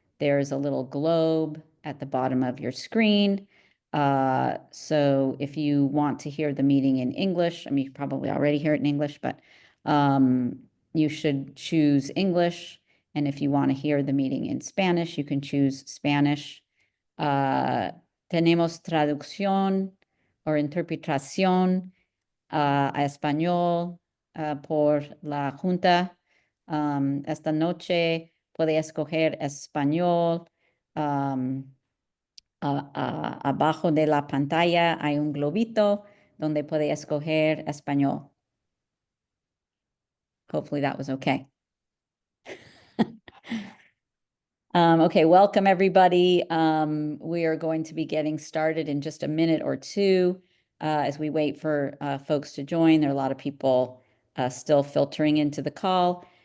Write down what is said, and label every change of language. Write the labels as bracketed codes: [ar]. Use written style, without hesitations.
[en] There's a little globe at the bottom of your screen. So if you want to hear the meeting in English, I mean, you probably already hear it in English, but you should choose English. And if you want to hear the meeting in Spanish, you can choose Spanish. [es] Tenemos traducción o interpretación a español por la Junta. Esta noche puede escoger español. Abajo de la pantalla hay un globito donde puede escoger español. [en] Hopefully that was okay. Okay, welcome everybody. We are going to be getting started in just a minute or two as we wait for folks to join. There are a lot of people still filtering into the call.